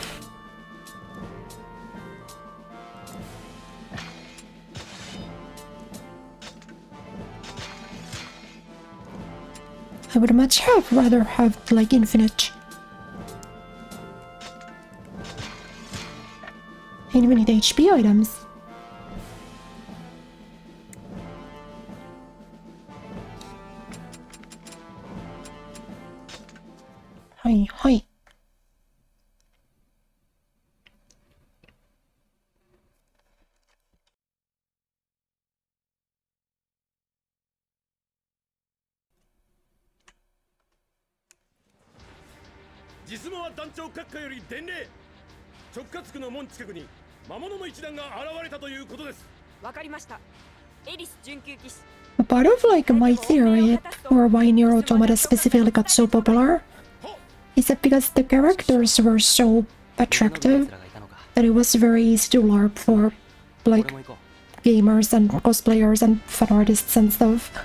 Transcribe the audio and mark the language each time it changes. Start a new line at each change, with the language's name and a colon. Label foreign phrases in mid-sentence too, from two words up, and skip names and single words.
English: I would much rather have like infinite. Infinite HP items. Hi, hi.
Japanese: Jisumo は団長閣下より伝令。直轄区の門近くに魔物の一団が現れたということです。わかりました。エリス準急騎士。
English: A part of like my theory or why Nier Automata specifically got so popular is that because the characters were so attractive that it was very easy to LARP for like gamers and cosplayers and fan artists and stuff.